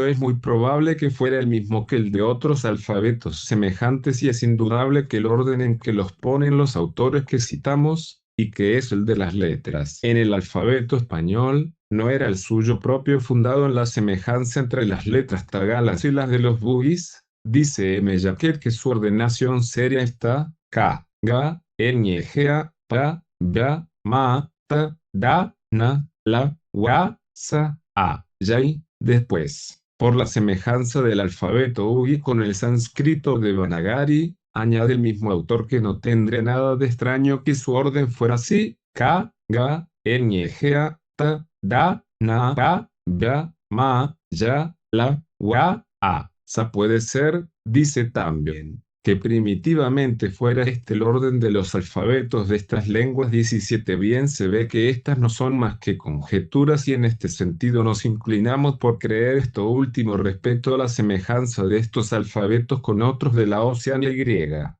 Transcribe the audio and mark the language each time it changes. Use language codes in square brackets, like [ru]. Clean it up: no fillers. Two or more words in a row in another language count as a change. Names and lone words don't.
[es] Es muy probable que fuera el mismo que el de otros alfabetos semejantes, y es indudable que el orden en que los ponen los autores que citamos, y que es el de las letras en el alfabeto español, no era el suyo propio, fundado en la semejanza entre las letras tagalas y las de los bugis. Dice M. Jacquet que su ordenación seria está K, Ga, Ñ, Ga, Pa, Ga, Ma, Ta, Da, Na, La, Wa, Sa, A, Yai. Después, por la semejanza del alfabeto Ugi con el sánscrito de Banagari, añade el mismo autor que no tendría nada de extraño que su orden fuera así: Ka, Ga, Ñ, Ga, Ta, Da, Na, Pa, Ga, Ma, Ya, La, Wa, A, Sa. Puede ser, dice también, que primitivamente fuera este el orden de los alfabetos de estas lenguas. 17. Bien se ve que estas no son más que conjeturas, y en este sentido nos inclinamos por creer esto último respecto a la semejanza de estos alfabetos con otros de la Oceania y griega.